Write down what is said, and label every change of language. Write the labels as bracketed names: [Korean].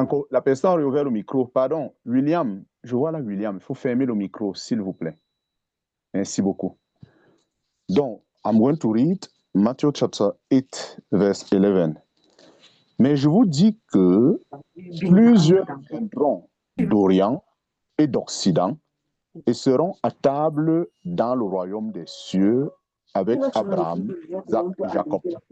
[French] La personne a ouvert le micro. Pardon, William, je vois là William. Il faut fermer le micro, s'il vous plaît. Merci beaucoup. [English] Donc, I'm going to read Matthew chapter 8, verse 11. [French] Mais je vous dis que plusieurs viendront d'Orient et d'Occident et seront à table dans le royaume des cieux avec Abraham, Isaac et Jacob.